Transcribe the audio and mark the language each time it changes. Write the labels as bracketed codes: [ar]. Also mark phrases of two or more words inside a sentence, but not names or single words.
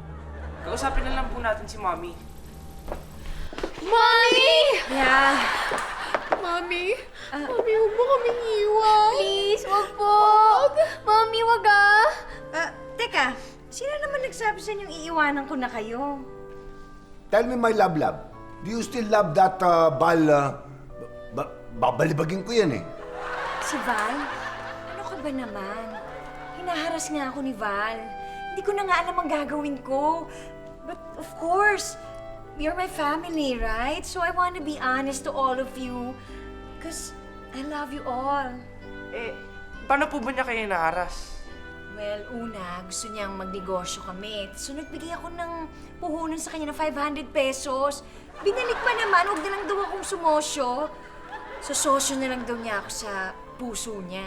[tl] Kausapin na lang po natin si Mommy. Mommy! [en] Yeah. [tl] Mommy? Mommy, huwag mo kaming iwan. Please, wag po. Mommy, wag ah. Teka, sino naman nagsabi sa inyong iiwanan ko na kayo? [en] Tell me, my love. Do you still love that [tl] babalibagin ko yan eh. Si Val? Ano ka ba naman? Hinaharas nga ako ni Val. Hindi ko na nga alam ang gagawin ko. [en] But of course, you're my family, right? So I want to be honest to all of you. Because I love you all. [tl] Eh, paano po ba niya kayo naharas? Well, una, gusto niyang magnegosyo kami. So nagbigay ako ng puhunan sa kanya ng 500 pesos. Binalik pa naman, huwag na lang daw akong sumosyo. So sosyo na lang daw niya ako sa puso niya.